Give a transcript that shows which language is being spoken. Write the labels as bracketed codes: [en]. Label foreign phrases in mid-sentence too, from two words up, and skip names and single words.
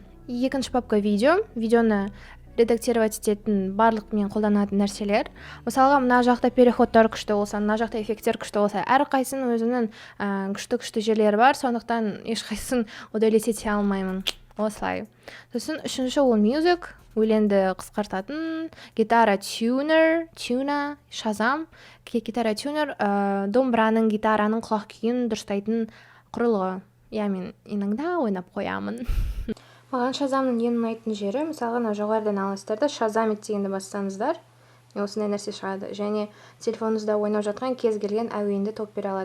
[kk] Екінші папка видеоны редактировать ететін барлық мен қолданатын нәрселер. Мысалға, мына жақта переходтар күшті болса, мына жақта эффекттер күшті болса, әрқайсының өзінің күшті жерлері бар, сондықтан ешқайсысын удалить алмаймын. Осылай. Сосын үшінші ол music, өлеңді қысқартатын, гитара tuner, Shazam, гитара tuner, домбыраның, гитараның құлақ күйін дұрыстайтын құрылғы. Мен иногда ойнап қоямын. Маған Shazamның ең ұнайтын жері, мысалға жоғарыдан аласыздар да Shazam дегенді бассаңыздар, осындай нәрсе шығады. Және телефоныңызда ойнап жатқан кез келген әуенді топ бере алады.